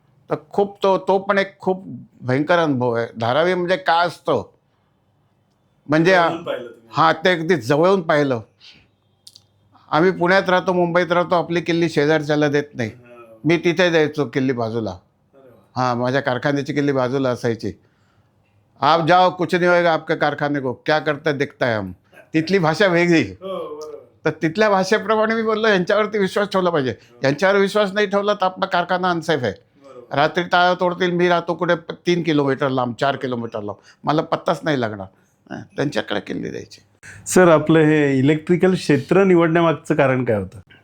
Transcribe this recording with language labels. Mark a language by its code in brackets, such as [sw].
[mr] तर खूप तो पण एक खूप भयंकर अनुभव आहे. धारावी म्हणजे काय असतं म्हणजे हां, ते अगदी जवळून पाहिलं. आम्ही पुण्यात राहतो, मुंबईत राहतो, आपली किल्ली शेजारच्याला देत नाही. मी तिथे द्यायचो किल्ली बाजूला. हां, माझ्या कारखान्याची किल्ली बाजूला असायची. [hi] आप जाओ, कुछ नहीं होएगा आपके कारखाने को, क्या करता दिखता है हम. [mr] तिथली भाषा वेगळी. तर तिथल्या भाषेप्रमाणे मी बोललो यांच्यावरती विश्वास ठेवला पाहिजे. यांच्यावर विश्वास नाही ठेवला तर आपला कारखाना अनसेफ आहे. रात्री टाळं तोडतील, मी राहतो कुठे 3 किलोमीटर लांब, 4 किलोमीटर लांब, मला पत्ताच नाही लागणार. त्यांच्याकडे किल्ली द्यायची. सर, आपलं हे इलेक्ट्रिकल क्षेत्र निवडण्यामागचं कारण काय होतं?